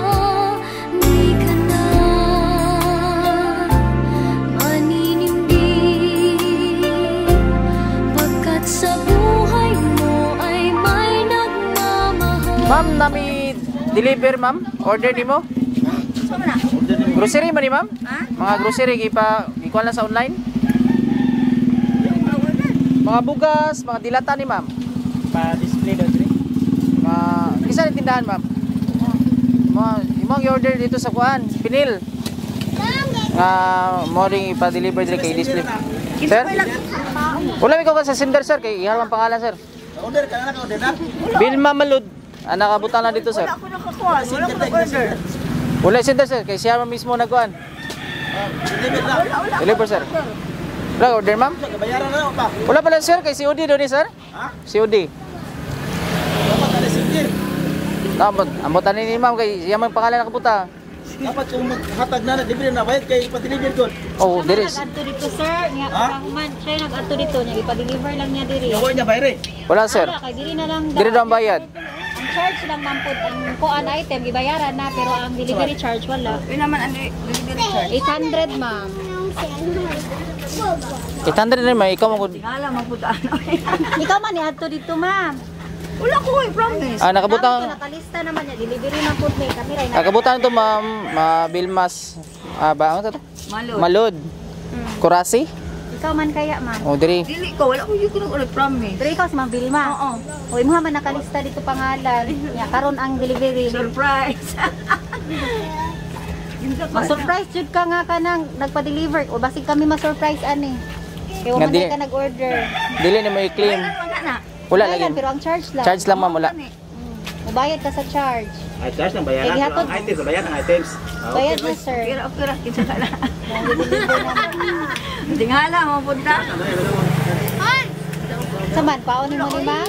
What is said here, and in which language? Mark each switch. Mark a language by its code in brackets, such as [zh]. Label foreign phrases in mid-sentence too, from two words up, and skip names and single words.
[tl] Di ka na maninindig, pagkat sa buhay mo ay may nagmamahal. [ceb] Ma'am, nami deliver, ma'am. Order ni mo. [tl] Saan na? [ceb] Grocery man ni, ma'am. Ha? Mga grocery ikuha lang sa online. Mga bugas, mga dilata ni, ma'am. Pa-display daw diri. Isa ni tindahan, ma'am. Mga imong i-order dito sa kuan, Pinil. Mo ring ipa-deliver diri kay display. Sir? Wala mi ko sa sender, sir, kay iharap ang pangalan, sir. [tl] Order ka na, order na. [ceb] Bilma Malud. Nakabutan na dito, sir. [tl] Wala ako nakakuha. Wala ako naka-order. [ceb] Wala sender, sir, kay siya mismo nagkuan. Deliver na. Deliver, sir. Wala order, ma'am. Bayaran na pa. Wala pala, sir, kay COD doon, sir. Ha? COD. Dapat ka sige. Amutan ni ma'am kay siya man pangalan nakabuta. Dapat kung maghatag na deliver na bayad kay pa-deliver ko. [en] Oh, there is. [ceb] Nag-adto dito, sir. Nga, Ha? kahuman. Siya yung nag-adto dito. Niya, ipa-deliver lang niya diri. Yawa niya bayre. Wala, sir. Wala, kay diri na lang Dire daw ang bayad. Ang charge lang mampod. Ang kuan item, ibayaran na. Pero ang delivery charge, wala. [tl] Yun naman ang delivery charge. [ceb] 800, ma'am. 800 rin, may ikaw mo. Tingala, maputaan. Ikaw man, i-adto dito, ma'am. Wala ko, [en] I promise. [ceb] Nakabutang. Nakalista naman niya. Delivery na po may kamera. Nakabutan to, ma'am. Bilmas. Ba ano to? Malod. Malud. Kurasi? Ikaw man kaya, ma'am. Oh, diri. Dili ko, wala ko yung [en] I promise. [ceb] Pero ikaw si Ma'am Vilma. Oo. O, imuha man nakalista dito pangalan. Ya, karon ang delivery. Surprise. Ma-surprise jud ka nga ka nang nagpa-deliver. O basig kami ma-surprise ani. Kaya Nga wala di- ka nag-order. Dili ni mo i-claim. Wala na. Wala Bayaran, lagi. pero ang charge lang. Charge lang, ma'am, wala. Mabayad ka sa charge. Ay, charge ng Eh, bayaran. gihapon. Ang items, bayaran ng items. Bayad na, sir. Okay, kinsa ka na. Deliver naman. Tingala, mapunta. Saman, paunin mo ni ma'am?